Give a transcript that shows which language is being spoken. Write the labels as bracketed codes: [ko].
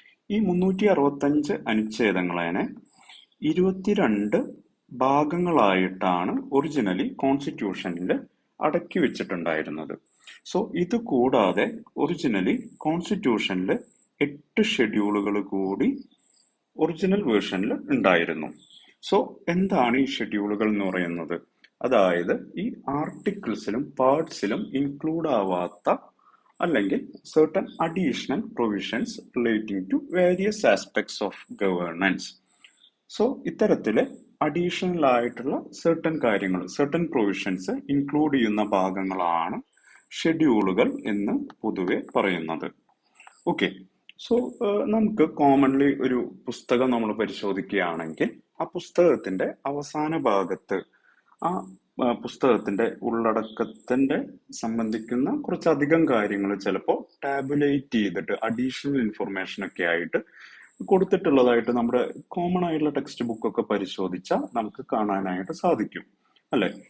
[ml] ഈ 365 അനുച്ഛേദങ്ങളെ 22 ഭാഗങ്ങളായിട്ടാണ് ഒറിജിനലി കോൺസ്റ്റിറ്റ്യൂഷനിൽ അടക്കി വെച്ചിട്ടുണ്ടായിരുന്നത്. സോ ഇത് കൂടാതെ ഒറിജിനലി കോൺസ്റ്റിറ്റ്യൂഷനിൽ 8 ഷെഡ്യൂളുകൾ കൂടി ഒറിജിനൽ വേർഷനിൽ ഉണ്ടായിരുന്നു. സോ എന്താണ് ഈ ഷെഡ്യൂളുകൾ എന്ന് പറയുന്നത്? അതായത് ഈ ആർട്ടിക്കിൾസിലും പാർട്സിലും ഇൻക്ലൂഡ് ആവാത്ത അല്ലെങ്കിൽ [en] certain additional provisions relating to various aspects of governance. [ml] So ഇത്തരത്തില് അഡീഷണൽ ആയിട്ടുള്ള certain കാര്യങ്ങൾ, certain provisions ഇൻക്ലൂഡ് ചെയ്യുന്ന ഭാഗങ്ങളാണ് ഷെഡ്യൂളുകൾ എന്ന് പൊതുവെ പറയുന്നത്. ഓക്കെ, സോ നമുക്ക് കോമൺലി ഒരു പുസ്തകം നമ്മൾ പരിശോധിക്കുകയാണെങ്കിൽ ആ പുസ്തകത്തിന്റെ അവസാന ഭാഗത്ത് ആ പുസ്തകത്തിന്റെ ഉള്ളടക്കത്തിന്റെ സംബന്ധിക്കുന്ന കുറച്ചധികം കാര്യങ്ങൾ ചിലപ്പോൾ ടാബുലേറ്റ് ചെയ്തിട്ട് അഡീഷണൽ ഇൻഫർമേഷൻ ഒക്കെ ആയിട്ട് കൊടുത്തിട്ടുള്ളതായിട്ട് നമ്മുടെ കോമൺ ആയിട്ടുള്ള ടെക്സ്റ്റ് ബുക്ക് ഒക്കെ പരിശോധിച്ചാൽ നമുക്ക് കാണാനായിട്ട് സാധിക്കും, അല്ലെ?